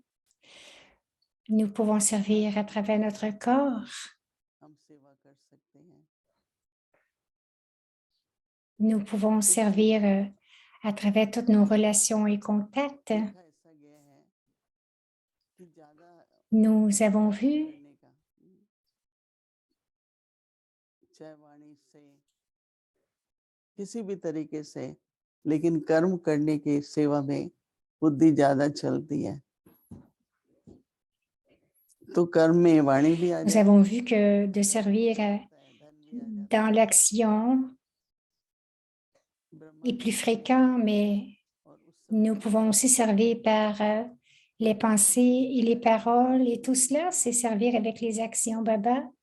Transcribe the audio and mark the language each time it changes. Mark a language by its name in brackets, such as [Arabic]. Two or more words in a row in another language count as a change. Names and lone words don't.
[French] Nous pouvons servir à travers notre corps. Nous pouvons servir à travers toutes nos relations et contacts. Nous avons vu [Hindi] किसी भी तरीके से, लेकिन कर्म करने की सेवा में बुद्धि ज्यादा चलती है. तो कर्म में वाणी भी आ जाए. [French] Nous avons vu que de servir dans l'action est plus fréquent, mais nous pouvons aussi servir par les pensées et les paroles, et tout cela, c'est servir avec les actions Baba.